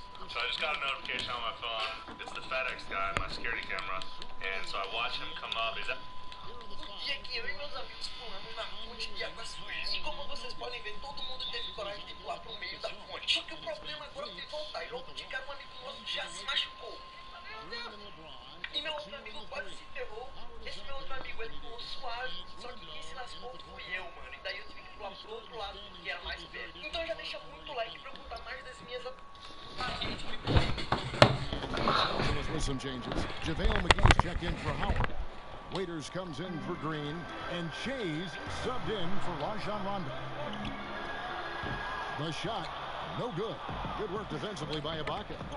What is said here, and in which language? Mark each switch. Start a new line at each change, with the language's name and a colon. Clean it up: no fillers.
English: So I just got a notification on my phone. It's the FedEx guy, my security camera. And so I watch him come up. He's at...
Portuguese: E aqui, eu e meus amigos pulamos na fonte de água suja. E como vocês podem ver, todo mundo teve coragem de pular pro meio da fonte. Só que o problema agora foi voltar. E logo de cara, um amigo nosso já se machucou. Meu Deus! E meu outro amigo quase se ferrou. Esse meu outro amigo, ele pulou suave. Só que quem se lascou fui eu, mano. E daí eu tive que pular pro outro lado, porque era mais perto. Então já deixa muito like pra eu contar mais das minhas...
English: With some changes, JaVale McGee's check in for Howard. Waiters comes in for Green, and Shays subbed in for Rajon Rondo. The shot, no good. Good work defensively by Ibaka.